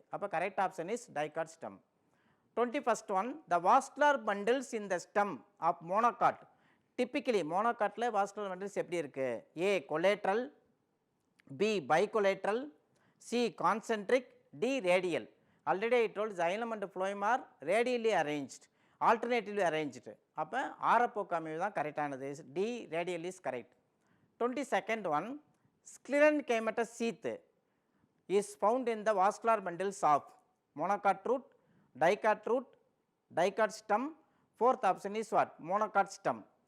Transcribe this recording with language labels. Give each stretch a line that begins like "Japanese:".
English: அப்போ correct option is dicot stem. 21st one, the vascular bundles in the stem of monocot. Typically மோனோகாட்டில் vascular bundles
Tamil: எப்படி இருக்குது?
English: A collateral, B bicollateral, C concentric, D radial. Already I told xylem and phloem are radially arranged,
Tamil: alternatively arranged. அப்போ ஆரப்போக்கு அமைவு தான் கரெக்டானது,
English: D radial is correct. 22nd one, sclerenchymatous sheath is found in the vascular bundles of monocot root, dicot root, dicot stem. 4th option is what? Monocot stem.